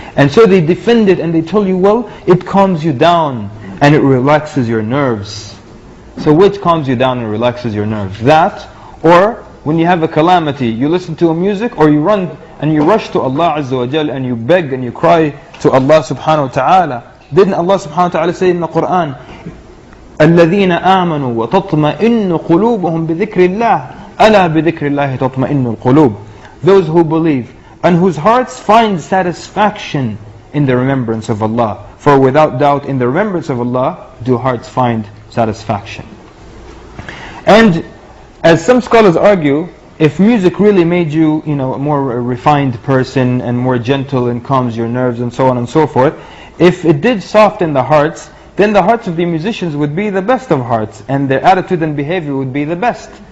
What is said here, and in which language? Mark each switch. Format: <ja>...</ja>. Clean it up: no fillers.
<en>And so they defend it and they tell you, well, it calms you down and it relaxes your nerves. So which calms you down and relaxes your nerves? That, or when you have a calamity, you listen to a music, or you run and you rush to Allah Azza wa Jal and you beg and you cry to Allah subhanahu wa ta'ala. Didn't Allah subhanahu wa ta'ala say in the Quran,</en> <ar>الَّذِينَ آمَنُوا وَتَطْمَئِنُّ قُلُوبُهُمْ بِذِكْرِ اللَّهِ أَلَا بِذِكْرِ اللَّهِ تَطْمَئِنُّ الْقُلُوبِ.</ar> <en>Those who believe and whose hearts find satisfaction in the remembrance of Allah. For without doubt in the remembrance of Allah do hearts find satisfaction. And as some scholars argue, if music really made you, a more refined person and more gentle and calms your nerves and so on and so forth, if it did soften the hearts, then the hearts of the musicians would be the best of hearts and their attitude and behavior would be the best.</en>